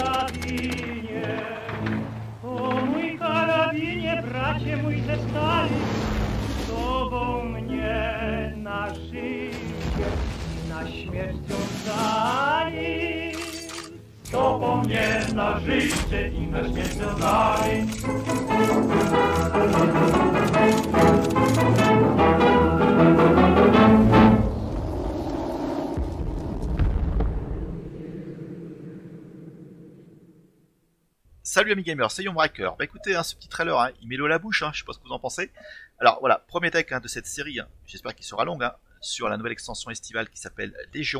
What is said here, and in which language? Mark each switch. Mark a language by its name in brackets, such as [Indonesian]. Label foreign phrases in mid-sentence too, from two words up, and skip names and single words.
[Polish] karabinie, o mój karabinie, bracie mój ze stali, z tobą mnie na życie, na śmierć wiązali. Z tobą mnie na życie i na śmierć wiązali. [French] Salut amis gamers, c'est Yombraker. Bah écoutez, ce petit trailer, il met l'eau à la bouche, je sais pas ce que vous en pensez. Alors voilà, premier deck de cette série, j'espère qu'il sera long, sur la nouvelle extension estivale qui s'appelle Légion.